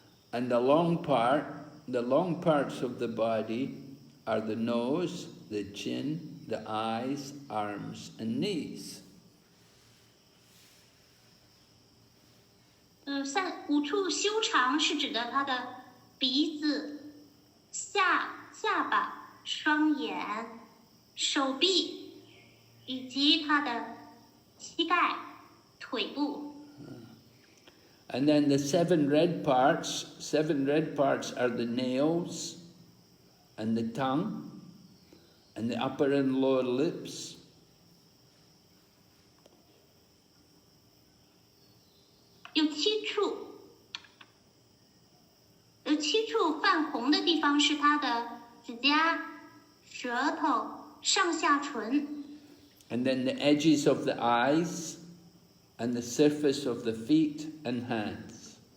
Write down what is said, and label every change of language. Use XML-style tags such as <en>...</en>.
<en>And the long parts of the body are the nose, the chin, the eyes, arms, and knees.</en> <zh>5处修长是指的他的鼻子、下巴、双眼、手臂，以及他的膝盖、腿部。</zh> <en>And then the 7 red parts are the nails and the tongue and the upper and lower lips.</en> <zh>有7处泛红的地方是它的指甲、舌头、上下唇。</zh> <en>And then the edges of the eyes and the surface of the feet and hands.</en>